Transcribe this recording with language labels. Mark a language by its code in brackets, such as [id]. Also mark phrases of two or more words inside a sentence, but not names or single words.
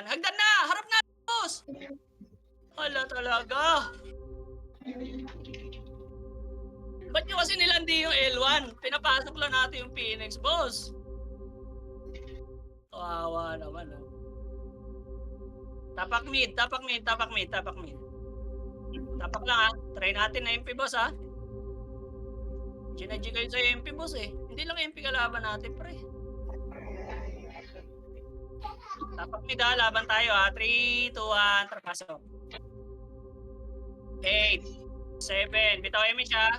[tl] Hagdan na! Harap na, boss! Hala talaga. Ba't nyo kasi nilandi yung L1? Pinapasok lang natin yung Phoenix, boss. Kawawa naman, oh. Tapak mid, tapak mid, tapak mid, tapak mid. Tapak lang ha. Try natin na MP, boss ha. Ginadji kayo sa MP, boss eh. Hindi lang MP kalaban natin, pre. Tapak mid ha, laban tayo ha. 3, 2, 1, trapasok. 8, 7, bitaw image ha.